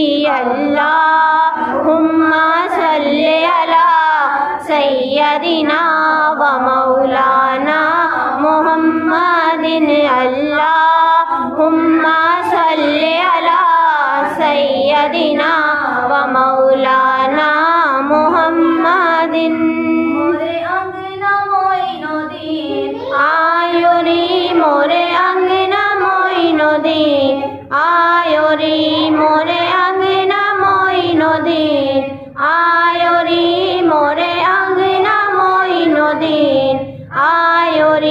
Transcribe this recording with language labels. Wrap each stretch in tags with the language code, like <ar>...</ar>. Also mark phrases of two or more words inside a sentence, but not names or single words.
<ar>اللهم صل على سيدنا ومولانا محمد اللهم صل على سيدنا ومولانا محمد.</ar> <hi>मोरे अंगना मोइनुद्दीन आयो रे, मोरे अंगना मोइनुद्दीन आयो रे, मोरे अंगना मोइनुद्दीन आयो रे, मोरे अंगना मोइनुद्दीन आयो रे।</hi>